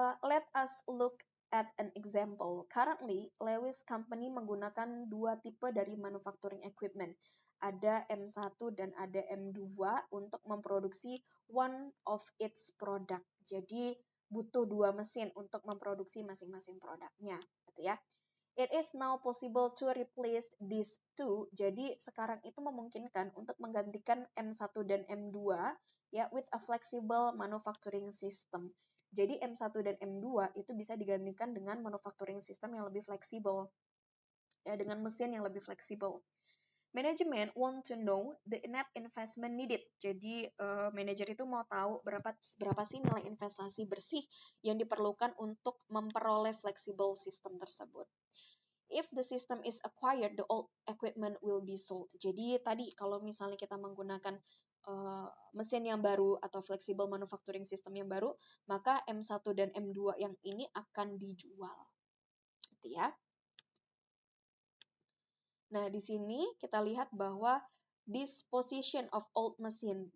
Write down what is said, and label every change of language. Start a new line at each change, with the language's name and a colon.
English: Let us look at an example. Currently, Lewis Company
Indonesian: menggunakan 2 tipe dari
English: manufacturing equipment.
Indonesian: Ada M1 dan ada M2 untuk memproduksi
English: one of its product.
Indonesian: Jadi butuh 2 mesin untuk memproduksi masing-masing produknya, gitu ya.
English: It is now possible to replace these two.
Indonesian: Jadi sekarang itu memungkinkan untuk menggantikan M1 dan M2 ya
English: with a flexible manufacturing system.
Indonesian: Jadi M1 dan M2 itu bisa digantikan dengan manufacturing system yang lebih fleksibel. Ya, dengan mesin yang lebih fleksibel.
English: Management want to know the net investment needed.
Indonesian: Jadi manajer itu mau tahu berapa sih nilai investasi bersih yang diperlukan untuk memperoleh flexible system tersebut.
English: If the system is acquired, the old equipment will be sold.
Indonesian: Jadi tadi kalau misalnya kita menggunakan mesin yang baru atau flexible manufacturing system yang baru, maka M1 dan M2 yang ini akan dijual. Gitu ya. Nah, di sini kita lihat bahwa
English: disposition of old machine.